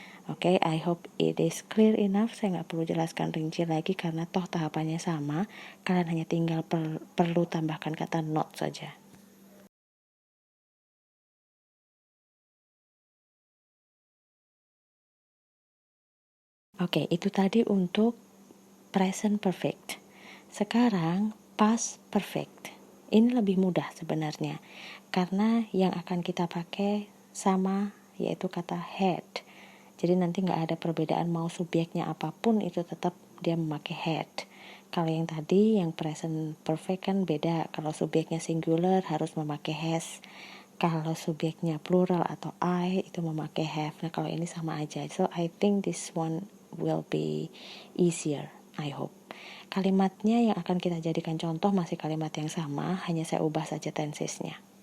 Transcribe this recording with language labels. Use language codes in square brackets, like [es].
[en] Oke, I hope it is clear enough. [id] Saya nggak perlu jelaskan rinci lagi karena toh tahapannya sama. Kalian hanya tinggal perlu tambahkan kata not saja. Oke, itu tadi untuk present perfect. Sekarang past perfect. Ini lebih mudah sebenarnya karena yang akan kita pakai sama, yaitu kata had. Jadi nanti nggak ada perbedaan mau subjeknya apapun itu tetap dia memakai had. Kalau yang tadi yang present perfect kan beda. Kalau subjeknya singular harus memakai has. Kalau subjeknya plural atau I itu memakai have. Nah kalau ini sama aja. [en] So I think this one will be easier. I hope. [id] Kalimatnya yang akan kita jadikan contoh masih kalimat yang sama, hanya saya ubah saja tensesnya.